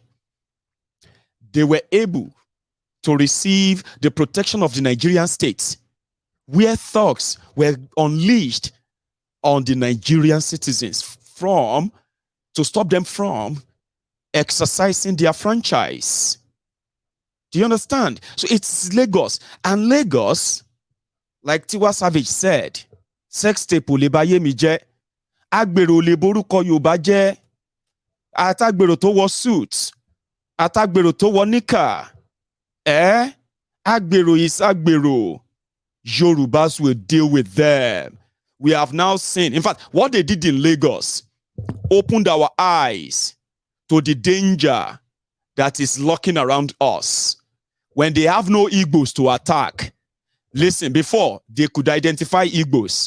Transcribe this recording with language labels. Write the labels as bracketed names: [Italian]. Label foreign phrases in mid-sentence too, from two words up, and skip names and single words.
[English] They were able to receive the protection of the Nigerian state, where thugs were unleashed on the Nigerian citizens to stop them from exercising their franchise. Do you understand? So it's Lagos. And Lagos, like Tiwa Savage said, sex tape [Yoruba] le baye mi je, agbero le boruko Yoruba je, atagbero to wọ suit, atagbero to wọ nika, agbero is agbero. [English] Yorubas will deal with them. We have now seen, in fact, what they did in Lagos opened our eyes to the danger that is lurking around us. When they have no Igbos to attack, listen, before they could identify Igbos.